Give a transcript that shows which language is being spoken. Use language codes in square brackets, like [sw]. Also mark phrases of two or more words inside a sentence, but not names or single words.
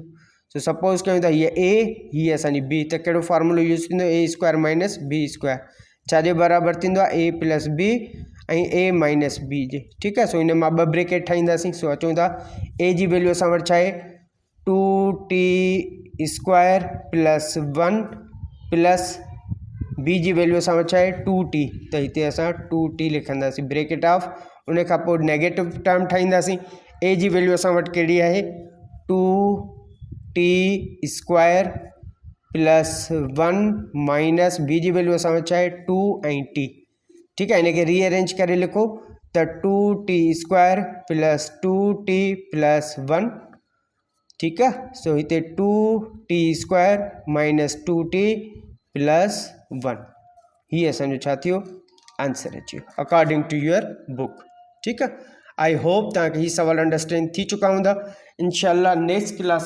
[sd] सो सपोज़ कयूं था हीअ ए हीअ असांजी बी त कहिड़ो [en] formula use [sd] थींदो [en] a square minus b square [sd] छाजे बराबरि थींदो आहे [en] a plus b [sd] ऐं [en] a minus b [sd] जे ठीकु आहे। सो इन मां ॿ ब्रेकेट ठाहींदासीं। सो अचूं था ए जी वैल्यू असां वटि छा आहे [en] 2t square plus 1 plus b [sd] जी वैल्यू असां वटि छा आहे 2t त हिते असां 2t लिखंदासीं [en] bracket of [sd] उन खां पोइ [en] negative term [sd] ठाहींदासीं। ए जी वैल्यू असां वटि कहिड़ी आहे [en] 2t square plus 1 minus b [sd] जी वैल्यू असां वटि छा आहे 2 ऐं t ठीकु आहे। इनखे रीअरेंज करे लिखो त [en] 2t square plus 2t plus 1 [sd] ठीकु आहे। सो हिते [en] 2t square minus 2t plus 1 [sd] हीअ असांजो छा थियो आंसर अची वियो [en] according to your book [sd] ठीकु आहे। [en] I hope [sd] तव्हांखे हीअ सवाल अंडरस्टैंड थी चुका हूंदा। [ar] إن شاء الله [en] next class